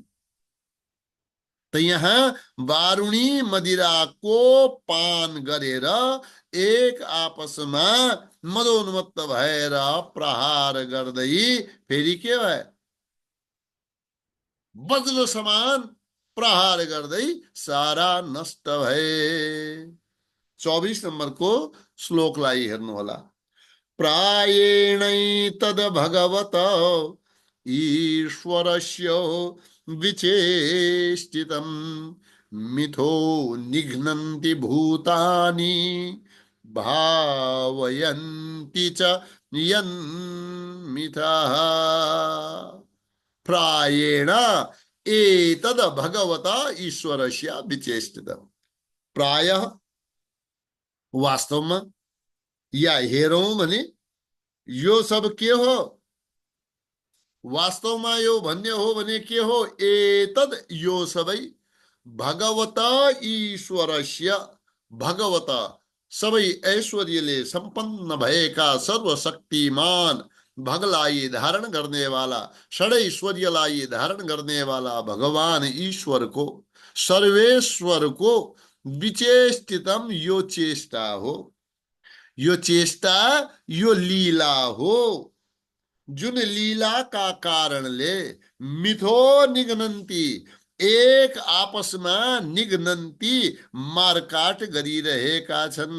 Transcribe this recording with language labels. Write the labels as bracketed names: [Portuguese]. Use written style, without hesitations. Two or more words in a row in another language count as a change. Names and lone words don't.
[Nepali] त यहाँ वारुणी मदिराको पान गरेर एक आपसमा मदोन्मत्त भएर प्रहार गर्दै फेरि के भए? वज्र समान प्रहार गर्दै सारा नष्ट भए। 24 नम्बरको श्लोकलाई हेर्नु होला। [Sanskrit] प्रायेणैतद् भगवत ईश्वरस्य विचेष्टितं, मिथो निघ्नन्ति भूतानि भावयन्ति च यन्मिथः प्रायेण एतद भगवता ईश्वरस्य विचेष्टितम्। [Nepali] प्रायः वास्तवमा या हेरौं भने यो सब के हो, वास्तवमा यो भन्ने हो भने के हो, एतद यो सबै [Sanskrit] भगवता ईश्वरस्य, भगवता [Nepali] सबै ऐश्वर्यले सम्पन्न भएका सर्वशक्तिमान भगलाई धारण गर्ने वाला, षडैश्वर्यलाई धारण गर्ने वाला भगवान ईश्वर को, सर्वेश्वर को विचेष्टितम यो चेष्टा हो, यो चेष्टा, यो लीला हो, जुन लीला का कारणले [Sanskrit] मिथो निगनन्ती, [Nepali] एक आपसमा निगनन्ती मारकाट गरिरहेका छन्।